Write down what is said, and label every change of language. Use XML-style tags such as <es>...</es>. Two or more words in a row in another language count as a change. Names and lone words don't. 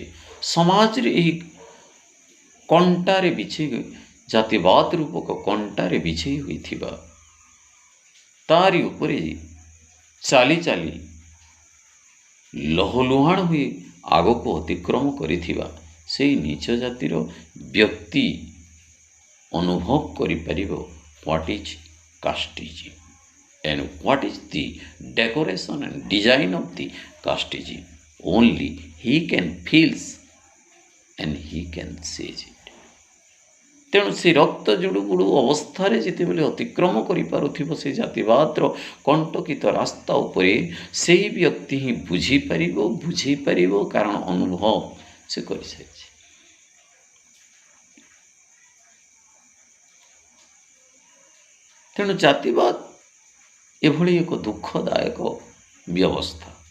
<or>ସମାଜରେ ଏହି କଣ୍ଟାରେ ବିଛେଇ, ଜାତିବାଦ ରୂପକ କଣ୍ଟାରେ ବିଛେଇ ହୋଇଥିବା, ତାରି ଉପରେ ଚାଲି ଚାଲି ଲହଲୁହାଣ ହୋଇ ଆଗକୁ ଅତିକ୍ରମ କରିଥିବା ସେହି ନିଚ ଜାତିର ବ୍ୟକ୍ତି ଅନୁଭବ କରିପାରିବ</or> <en>what is casteism and what is the decoration and design of the casteism. Only he can feels and he can sees it.</en> <or>ତେଣୁ ସେ ରକ୍ତ ଜୁଡ଼ୁବୁଡ଼ୁ ଅବସ୍ଥାରେ ଯେତେବେଳେ ଅତିକ୍ରମ କରିପାରୁଥିବ ସେ ଜାତିବାଦର କଣ୍ଟକିତ ରାସ୍ତା ଉପରେ, ସେହି ବ୍ୟକ୍ତି ହିଁ ବୁଝିପାରିବ, ବୁଝେଇ ପାରିବ, କାରଣ ଅନୁଭବ ସେ କରିସାରିଛି। ତେଣୁ ଜାତିବାଦ ଏଭଳି ଏକ ଦୁଃଖଦାୟକ ବ୍ୟବସ୍ଥା।</or>